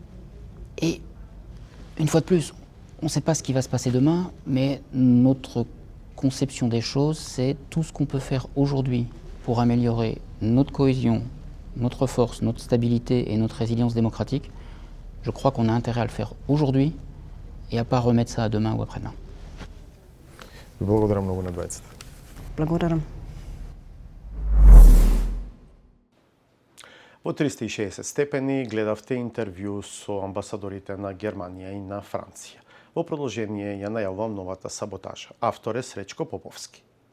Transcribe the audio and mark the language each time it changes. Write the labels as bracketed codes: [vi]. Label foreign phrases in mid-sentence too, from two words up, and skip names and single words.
[fr] Et une fois de plus, on ne sait pas ce qui va se passer demain, mais notre conception des choses, c'est tout ce qu'on peut faire aujourd'hui pour améliorer notre cohésion, notre force, notre stabilité et notre résilience démocratique. Je crois qu'on a intérêt à le faire aujourd'hui et à pas remettre ça à demain ou après-demain. [mk] Благодарам многу на двајцата. Благодарам. Во 360 степени гледавте интервју со амбасадорите на Германија и на Франција. Во продолжение ја најавувам новата саботажа. Автор е Сречко Поповски.